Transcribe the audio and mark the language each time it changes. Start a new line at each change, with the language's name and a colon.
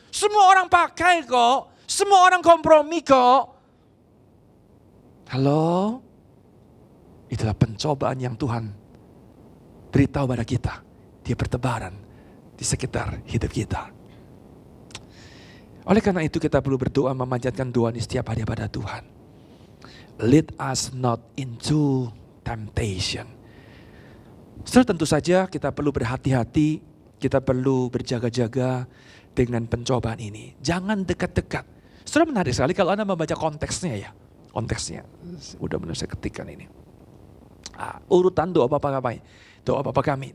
Indonesian: Semua orang pakai kok. Semua orang kompromi kok. Halo? Itulah pencobaan yang Tuhan beritahu pada kita. Dia bertebaran di sekitar hidup kita. Oleh karena itu kita perlu berdoa memanjatkan doa ini setiap hari pada Tuhan.
English: Lead us not into temptation.
Indonesian: Setelah tentu saja kita perlu berhati-hati, kita perlu berjaga-jaga dengan pencobaan ini. Jangan dekat-dekat. Sudah menarik sekali kalau Anda membaca konteksnya ya. Konteksnya, udah benar saya ketikkan ini. Urutan doa Bapa kami. Doa Bapa kami.